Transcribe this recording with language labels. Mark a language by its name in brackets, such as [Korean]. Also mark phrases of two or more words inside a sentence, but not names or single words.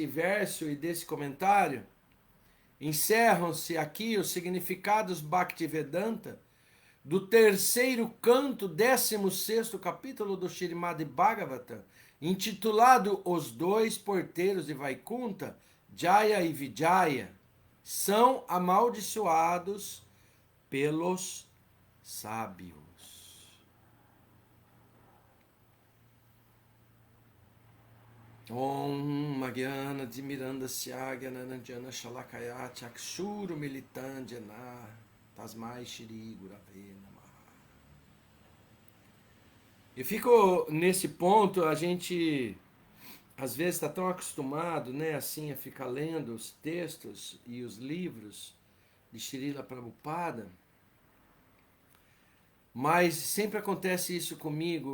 [Portuguese] verso e desse comentário, encerram-se aqui os significados Bhaktivedanta do terceiro canto, 16º capítulo do Śrīmad Bhagavatam, intitulado Os Dois Porteiros de Vaikuntha, Jaya e Vijaya, são amaldiçoados pelos sábios. [Sanskrit] ॐ मज्ञान धिमिरान्धस्य ज्ञानानन्दञ्जन शलाकया चक्षुरु मिलितञ्जन तस्मै श्री गुरवे नमः. [Portuguese] Eu fico nesse ponto, a gente às vezes está tão acostumado, né, assim, a ficar lendo os textos e os livros de Srila Prabhupada, mas sempre acontece isso comigo.